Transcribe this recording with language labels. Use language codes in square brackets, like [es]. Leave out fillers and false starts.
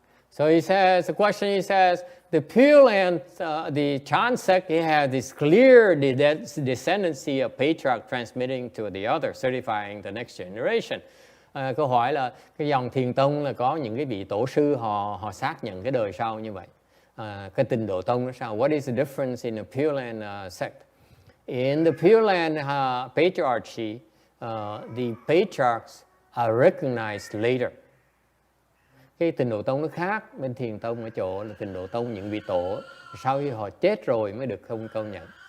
[en] So he says, the question he says, the Pure Land, the Chan sect, he has this clear descendancy of patriarch transmitting to the other, certifying the next generation. [vi] Câu hỏi là cái dòng Thiền tông là có những cái vị tổ sư họ xác nhận cái đời sau như vậy. Cái Tịnh Độ tông nó sao? [en] What is the difference in the Pure Land sect? In the Pure Land patriarchy, the patriarchs are recognized later. [vi] Cái Tịnh Độ tông nó khác, bên Thiền tông ở chỗ là Tịnh Độ tông những vị tổ sau khi họ chết rồi mới được không công nhận.